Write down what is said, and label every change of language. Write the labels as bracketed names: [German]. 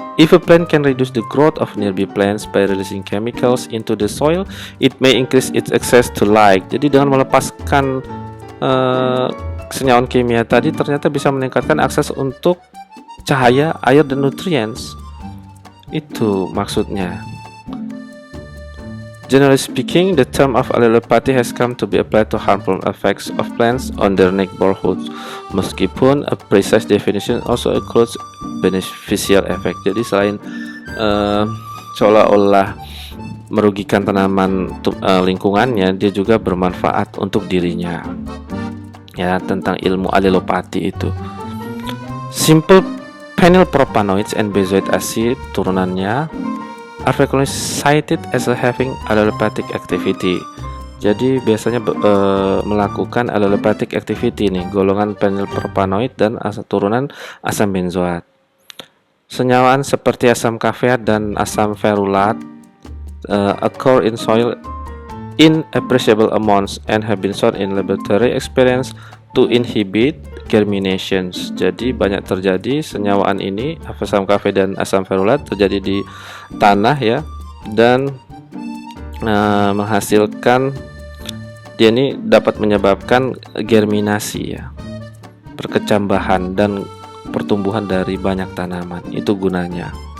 [English] If a plant can reduce the growth of nearby plants by releasing chemicals into the soil, it may increase its access to light. [Indonesian] Jadi dengan melepaskan senyawa kimia tadi ternyata bisa meningkatkan akses untuk cahaya, air, dan nutrients. Itu maksudnya. [English] Generally speaking, the term of allelopathy has come to be applied to harmful effects of plants on their neighborhoods, meskipun a precise definition also includes beneficial effect. [Indonesian] Jadi selain seolah-olah merugikan tanaman lingkungannya, dia juga bermanfaat untuk dirinya. Ya, tentang ilmu allelopathy itu. [English] Simple phenylpropanoids and benzoic acid turunannya are frequently cited as having allelopathic activity. [Indonesian] Jadi biasanya melakukan allelopathic activity nih, golongan phenylpropanoid dan turunan asam benzoat. Senyawaan seperti asam kafeat dan asam ferulat [English] occur in soil in appreciable amounts and have been shown in laboratory experience to inhibit germinations. [Indonesian] Jadi banyak terjadi senyawaan ini, asam kafeat dan asam ferulat terjadi di tanah ya, dan menghasilkan, dia ini dapat menyebabkan germinasi ya, perkecambahan dan pertumbuhan dari banyak tanaman. Itu gunanya.